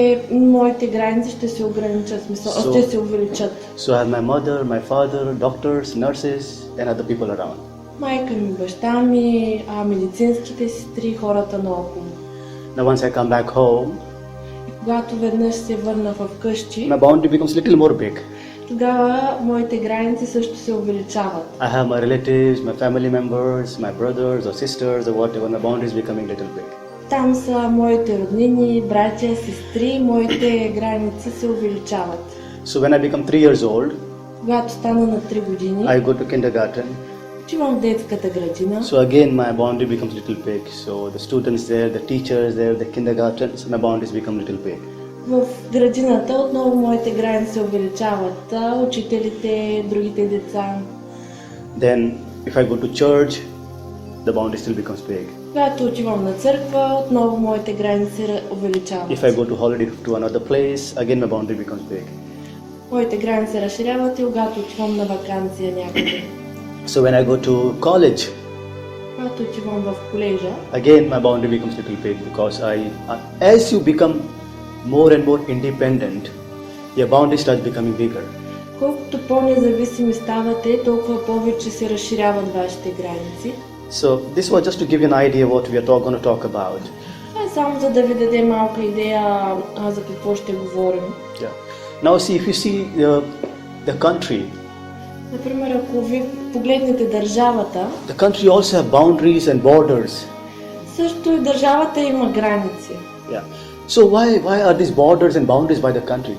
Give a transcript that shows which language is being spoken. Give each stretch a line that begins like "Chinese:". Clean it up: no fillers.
Bulgarian: Моите граници ще се ограничат, ще се увеличат.
English: So I have my mother, my father, doctors, nurses, and other people around.
Bulgarian: Майка ми, баща ми, медицинските сестри, хората наоколо.
English: Now once I come back home,
Bulgarian: И когато веднъж се върна в къщи,
English: my boundary becomes little more big.
Bulgarian: тогава моите граници също се увеличават.
English: I have my relatives, my family members, my brothers or sisters or whatever. My boundary is becoming little big.
Bulgarian: Там са моите роднини, братя, сестри, моите граници се увеличават.
English: So when I become 3 years old,
Bulgarian: Когато стана на 3 години,
English: I go to kindergarten.
Bulgarian: отивам в детската градина.
English: So again my boundary becomes little big. So the students there, the teachers there, the kindergarten, so my boundaries become little big.
Bulgarian: В градината отново моите граници се увеличават. Учителите, другите деца.
English: Then if I go to church, the boundary still becomes big.
Bulgarian: Когато отивам на църква, отново моите граници се увеличават.
English: If I go to holiday to another place, again my boundary becomes big.
Bulgarian: Моите граници се разширяват и когато отивам на ваканция някъде.
English: So when I go to college,
Bulgarian: Когато отивам в колежа,
English: again my boundary becomes little big because as you become more and more independent, your boundary starts becoming bigger.
Bulgarian: колкото по-независими ставате, толкова повече се разширяват вашите граници.
English: So this was just to give you an idea what we are going to talk about.
Bulgarian: Това е само за да ви даде малка идея за какво ще говорим.
English: Yeah. Now see, if you see the country,
Bulgarian: Например, ако ви погледнете държавата,
English: the country also have boundaries and borders.
Bulgarian: също и държавата има граници.
English: Yeah. So why are these borders and boundaries by the country?